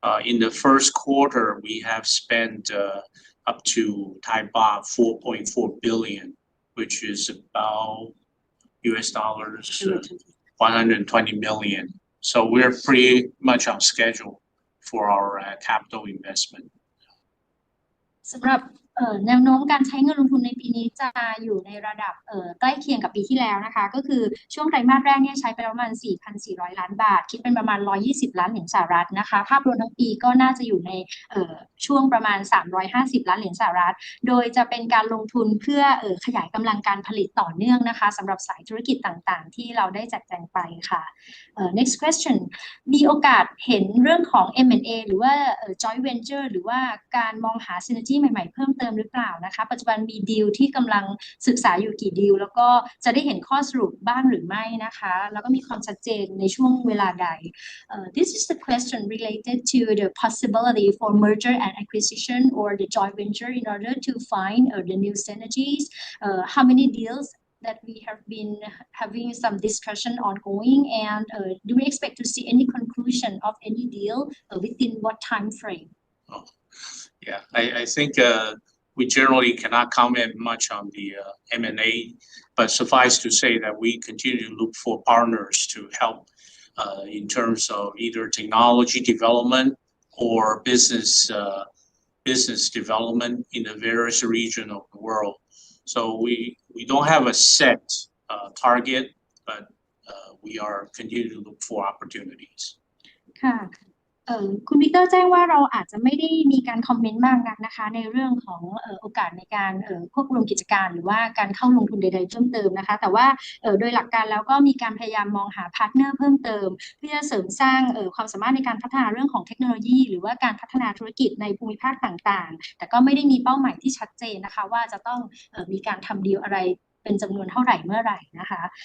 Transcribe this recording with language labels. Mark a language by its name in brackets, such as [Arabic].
[English] In the first quarter, we have spent up to Thai baht 4.4 billion, which is about US dollars 120 million. So we're pretty much on schedule for our capital investment. [Thai] สำหรับแนวโน้มการใช้เงินลงทุนในปีนี้จะอยู่ในระดับใกล้เคียงกับปีที่แล้วนะคะก็คือช่วงไตรมาสแรกเนี่ยใช้ไปประมาณ 4,400 ล้านบาทคิดเป็นประมาณ120 ล้านเหรียญสหรัฐนะคะภาพรวมทั้งปีก็น่าจะอยู่ใน ช่วงประมาณ350 ล้านเหรียญสหรัฐโดยจะเป็นการลงทุนเพื่อขยายกำลังการผลิตต่อเนื่องนะคะสำหรับสายธุรกิจต่างๆที่เราได้จัดแจงไปค่ะ [English] next question [Thai] มีโอกาสเห็นเรื่องของ M&A หรือว่าjoint venture หรือว่าการมองหา synergy ใหม่ๆเพิ่มเติมหรือเปล่านะคะปัจจุบันมีดีลที่กำลังศึกษาอยู่กี่ดีลแล้วก็จะได้เห็นข้อสรุปบ้างหรือไม่นะคะแล้วก็มีความชัดเจนในช่วงเวลาใด [English] This is the question related to the possibility for merger and acquisition or the joint venture in order to find the new synergies. How many deals that we have been having some discussion ongoing, and do we expect to see any conclusion of any deal within what time frame? Oh, yeah, I think we generally cannot comment much on the M&A, but suffice to say that we continue to look for partners to help in terms of either technology development or business development in the various regions of the world. So we don't have a set target, but we are continuing to look for opportunities. [Thai] ค่ะคุณวิกเตอร์แจ้งว่าเราอาจจะไม่ได้มีการคอมเมนต์มากนักนะคะในเรื่องของโอกาสในการควบรวมกิจการหรือว่าการเข้าลงทุนใดๆเพิ่มเติมนะคะแต่ว่าโดยหลักการแล้วก็มีการพยายามมองหาพาร์ทเนอร์เพิ่มเติมเพื่อเสริมสร้างความสามารถในการพัฒนาเรื่องของเทคโนโลยีหรือว่าการพัฒนาธุรกิจในภูมิภาคต่างๆแต่ก็ไม่ได้มีเป้าหมายที่ชัดเจนนะคะว่าจะต้องมีการทำดีลอะไรเป็นจำนวนเท่าไหร่เมื่อไหร่นะคะ